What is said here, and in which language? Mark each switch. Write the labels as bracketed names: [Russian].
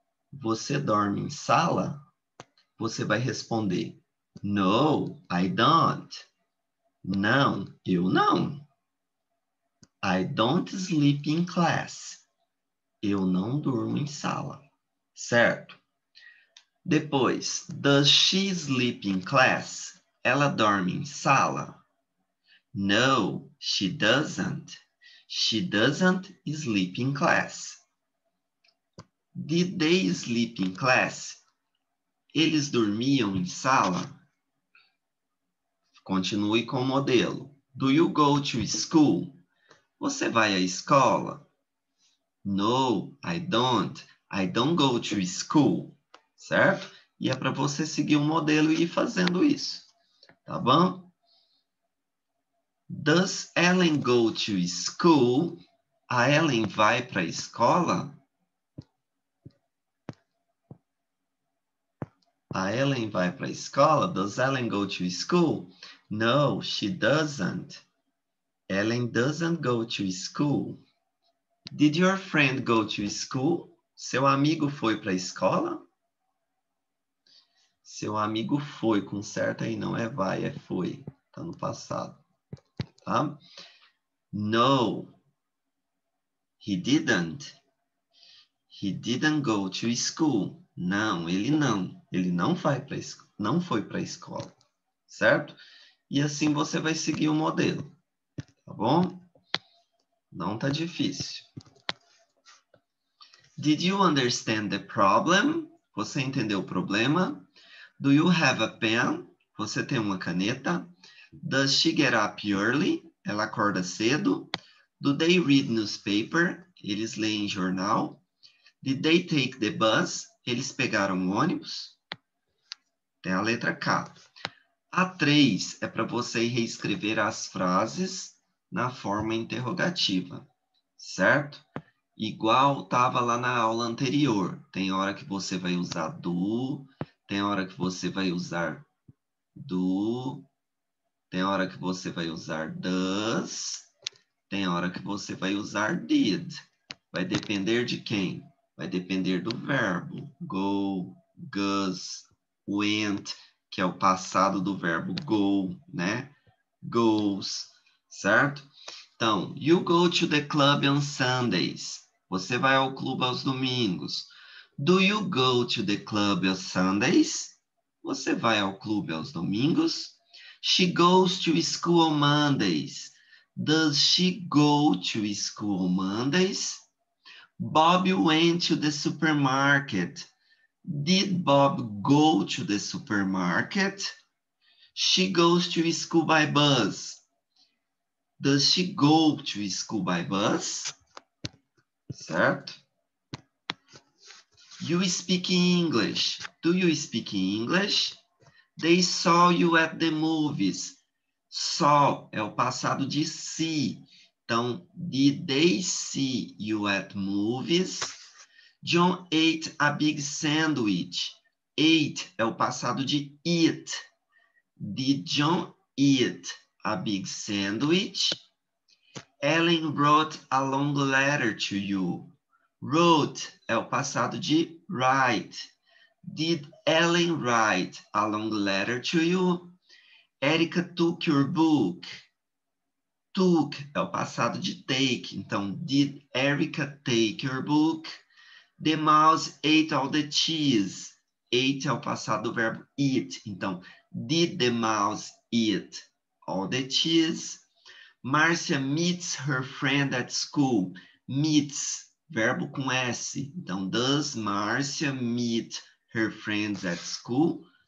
[Portuguese] Você dorme em sala? Você vai responder, [English] no, I don't. [Portuguese] Não, eu não. [English] I don't sleep in class. [Portuguese] Eu não durmo em sala, certo? [English] Depois, does she sleep in class? [Portuguese] Ela dorme em sala? [English] No, she doesn't. She doesn't sleep in class. Did they sleep in class? [Portuguese] Eles dormiam em sala? Continue com o modelo. [English] Do you go to school? [Portuguese] Você vai à escola? [English] No, I don't. I don't go to school. Certo? [Portuguese] E é para você seguir o modelo e ir fazendo isso. Tá bom? [English] Does Ellen go to school? [Portuguese] A Ellen vai para a escola? A Ellen vai para a escola? [English] Does Ellen go to school? No, she doesn't. Ellen doesn't go to school. Did your friend go to school? [Portuguese] Seu amigo foi para a escola? Seu amigo foi, com certo aí não é vai, é foi. Tá no passado, tá? [English] No, he didn't. He didn't go to school. [Portuguese] Não, ele não. Ele não foi para a escola, certo? E assim você vai seguir o modelo, tá bom? Não tá difícil. [English] Did you understand the problem? [Portuguese] Você entendeu o problema? [English] Do you have a pen? [Portuguese] Você tem uma caneta? [English] Does she get up early? [Portuguese] Ela acorda cedo? [English] Do they read newspaper? [Portuguese] Eles leem jornal? [English] Did they take the bus? [Portuguese] Eles pegaram o ônibus? Tem a letra K. A 3 é para você reescrever as frases na forma interrogativa, certo? Igual estava lá na aula anterior. Tem hora que você vai usar do, tem hora que você vai usar do. Tem hora que você vai usar does. Tem hora que você vai usar did. Vai depender de quem? Vai depender do verbo. Go, goes, went, que é o passado do verbo go, né? [English] Goes, certo? Então, you go to the club on Sundays. [Portuguese] Você vai ao clube aos domingos. [English] Do you go to the club on Sundays? [Portuguese] Você vai ao clube aos domingos? [English] She goes to school on Mondays. Does she go to school on Mondays? Bob went to the supermarket. Did Bob go to the supermarket? She goes to school by bus. Does she go to school by bus? Certo? You speak English. Do you speak English? They saw you at the movies. Saw [Portuguese] é o passado de [English] see. Então, did they see you at movies? John ate a big sandwich. Ate [Portuguese] é o passado de [English] eat. Did John eat a big sandwich? Ellen wrote a long letter to you. [Portuguese] Wrote é o passado de write. [English] Did Ellen write a long letter to you? Erica took your book. Took [Portuguese] é o passado de [English] take. Então, did Erica take your book? The mouse ate all the cheese. [Portuguese] Ate é o passado do verbo eat. [English] Então, did the mouse eat all the cheese? Marcia meets her friend at school. Meets, [Portuguese] verbo com S. [English] Então, does Marcia meet her friends at school?